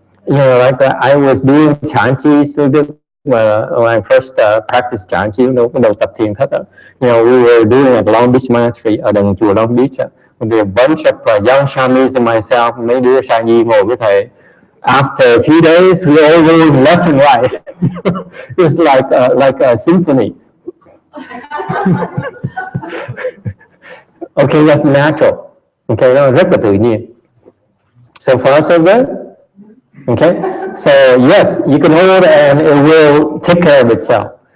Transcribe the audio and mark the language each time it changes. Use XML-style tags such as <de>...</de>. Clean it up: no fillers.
<en>Like I was doing Chan Chi when I first practiced Chan Chi,</en> <vi>bắt đầu tập thiền thất.</vi> <en>We were doing at Long Beach Monastery,</en> <vi>ở đằng chùa Long Beach.</vi> <en>There a bunch of young shamans and myself,</en> <vi>mấy đứa sa nhi ngồi với thầy.</vi> <en>After a few days, we all going left and right. It's like a symphony. Okay, that's natural. Okay,</en> <vi>nó rất là tự nhiên.</vi> <en>So for us over there, okay, so yes, you can hold and it will take care of itself.</en>